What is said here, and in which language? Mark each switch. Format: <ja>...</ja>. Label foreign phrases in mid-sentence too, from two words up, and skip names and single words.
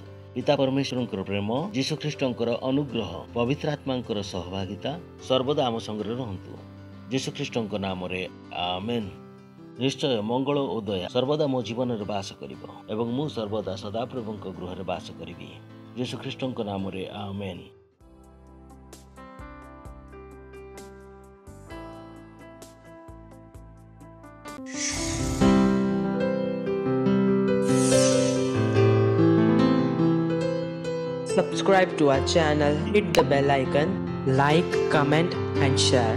<or>ପିତା ପରମେଶ୍ୱରଙ୍କର ପ୍ରେମ, ଯୀଶୁଖ୍ରୀଷ୍ଟଙ୍କର ଅନୁଗ୍ରହ, ପବିତ୍ର ଆତ୍ମାଙ୍କର ସହଭାଗିତା ସର୍ବଦା ଆମ ସଙ୍ଗରେ ରହନ୍ତୁ। ଯୀଶୁଖ୍ରୀଷ୍ଟଙ୍କ ନାମରେ ଆମେନ୍। ନିଶ୍ଚୟ ମଙ୍ଗଳ ଓ ଦୟା ସର୍ବଦା ମୋ ଜୀବନରେ ବାସ କରିବ ଏବଂ ମୁଁ ସର୍ବଦା ସଦାପ୍ରଭୁଙ୍କ ଗୃହରେ ବାସ କରିବି। ଯୀଶୁଖ୍ରୀଷ୍ଟଙ୍କ ନାମରେ ଆମେନ୍।</or> <en>Subscribe to our channel, hit the bell icon, like, comment and share.</en>